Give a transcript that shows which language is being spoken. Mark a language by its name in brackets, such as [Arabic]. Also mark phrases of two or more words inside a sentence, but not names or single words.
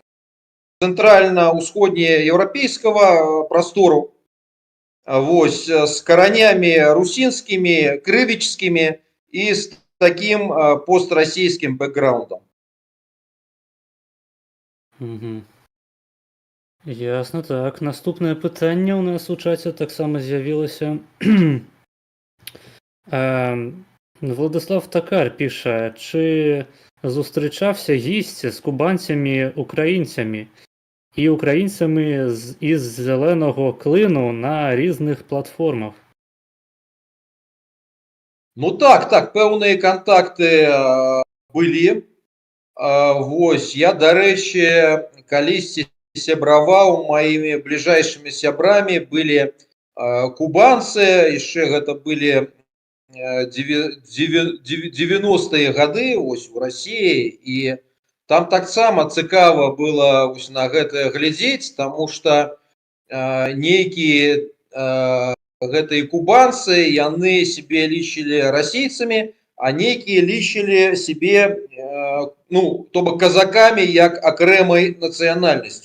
[Belarusian] цэнтральна-ўсходнееўрапейскага прастору, вось, з каранямі русінскімі, крывічскімі і з такім пострасійскім бэкграундам. Ясна, так. Наступнае пытанне ў нас у чаце таксама з'явілася. Владислав Такар піша, [Ukrainian] чи зустрічався гість з кубанцями-українцями і українцями із зеленого клину на різних платформах? [Belarusian] Так, пэўныя кантакты былі. Вось, я, дарэчы, калісьці сябраваў, маімі бліжэйшымі сябрамі былі кубанцы, яшчэ гэта былі 90-е гады вось у Расіі, і там таксама цікава было вось на гэта глядзець, таму што нейкія гэтыя кубанцы, яны сябе лічылі расійцамі, а нейкія лічылі сябе, то бок казакамі як акрэмай нацыянальнасцю.